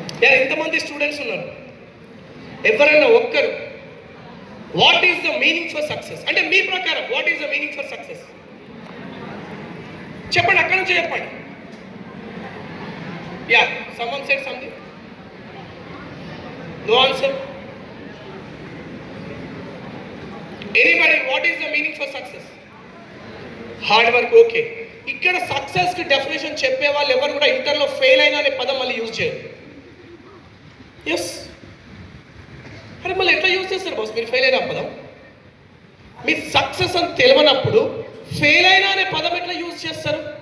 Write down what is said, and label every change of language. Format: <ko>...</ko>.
<te>ఎంతమంది స్టూడెంట్స్ ఉన్నారు? ఎవరైనా ఒక్కరు</te> <en>what is the meaning for success</en> <te>అంటే</te> <en>మీ ప్రకారం what is the meaning for success</en> <te>చెప్పండి. అక్కడ నుంచి చెప్పండి.</te> <en>Yeah, someone said something. No answer. Anybody, what is the meaning for success? Hard work.</en> <te>Okay, ఇక్కడ సక్సెస్ కి డెఫినేషన్ చెప్పే వాళ్ళు ఎవరు కూడా ఇంటర్లో ఫెయిల్ అయినా అనే పదం మళ్ళీ యూజ్ చేయరు. ఎస్, అరే మళ్ళీ ఎట్లా యూజ్ చేస్తారు బాస్ మీరు ఫెయిల్ అయిన పదం? మీరు సక్సెస్ అని తెలియనప్పుడు ఫెయిల్ అయినా అనే పదం ఎట్లా యూజ్ చేస్తారు?</te>